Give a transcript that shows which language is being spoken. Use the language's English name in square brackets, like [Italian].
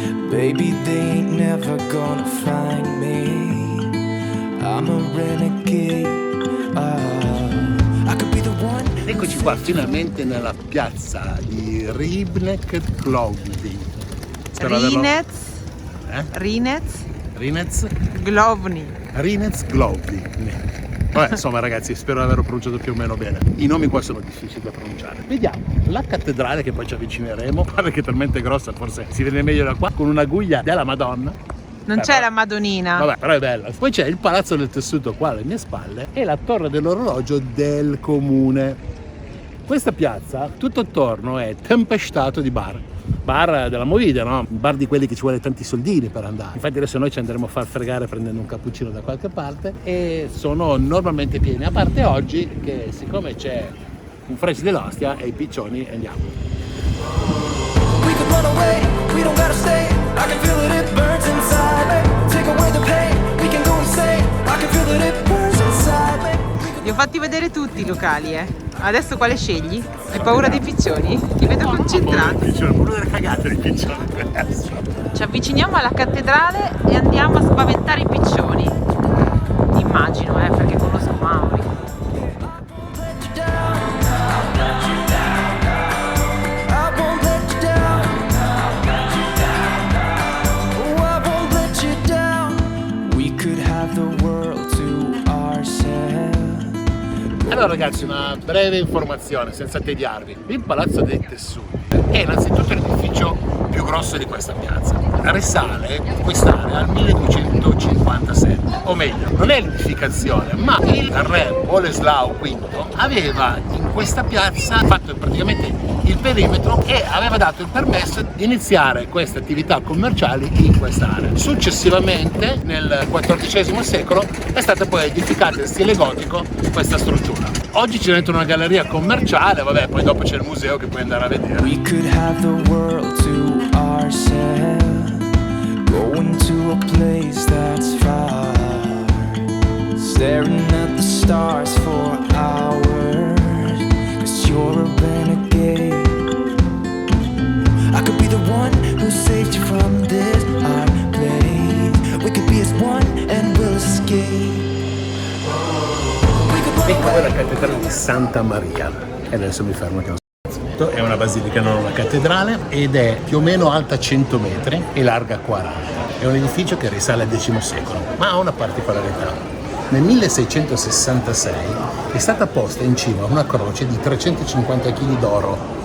[English] Baby, they ain't never gonna find me. I'm a renegade. I could be the one. [Italian] Eccoci qua finalmente nella piazza di Ribnik Glovni. Rinec, Eh? Rinec Glovni. Rinec Glovni. Vabbè, insomma ragazzi, spero di averlo pronunciato più o meno bene. I nomi qua sono difficili da pronunciare. Vediamo, la cattedrale che poi ci avvicineremo, guarda che è talmente grossa, forse si vede meglio da qua, con una guglia della Madonna. Non c'è la Madonnina. Vabbè, però è bella. Poi c'è il Palazzo del Tessuto qua alle mie spalle e la torre dell'orologio del comune. Questa piazza, tutto attorno, è tempestato di bar. Bar della movida, no? Bar di quelli che ci vuole tanti soldini per andare. Infatti adesso noi ci andremo a far fregare prendendo un cappuccino da qualche parte e sono normalmente pieni. A parte oggi che siccome c'è un fresh dell'ostia e i piccioni andiamo. [English] We could run away, we don't gotta stay. I can feel that it burns inside me. Take away the pain, we can go insane. I can feel that it burns inside me. [Italian] Li ho fatti vedere tutti i locali, eh. Adesso quale scegli? Hai paura dei piccioni? Ti vedo concentrato. Uno delle cagate dei piccioni. Ci avviciniamo alla cattedrale e andiamo a spaventare i piccioni. Immagino, perché conosco Mauri. [English] Let you down. I won't let you down. Oh, I won't let you down. We could have the world to ourselves. [Italian] Allora ragazzi, una breve informazione senza tediarvi. Il Palazzo dei Tessuti è innanzitutto l'edificio più grosso di questa piazza. Risale quest'area al 1257, o meglio, non è l'edificazione, ma il re Boleslao V aveva in questa piazza fatto praticamente il perimetro e aveva dato il permesso di iniziare queste attività commerciali in quest'area. Successivamente, nel XIV secolo, è stata poi edificata in stile gotico questa struttura. Oggi c'è dentro una galleria commerciale, vabbè, poi dopo c'è il museo che puoi andare a vedere. [English] We could have the world to ourselves. Going to a place that's far. Staring at the stars for hours. 'Cause you're a renegade. I could be the one who saved you from this hard place. We could be as one and we'll escape. [Italian] Ecco la cattedrale di Santa Maria. E adesso mi fermo che non so. È una basilica, non una cattedrale, ed è più o meno alta 100 metri e larga 40. È un edificio che risale al X secolo, ma ha una particolarità. Nel 1666 è stata posta in cima una croce di 350 kg d'oro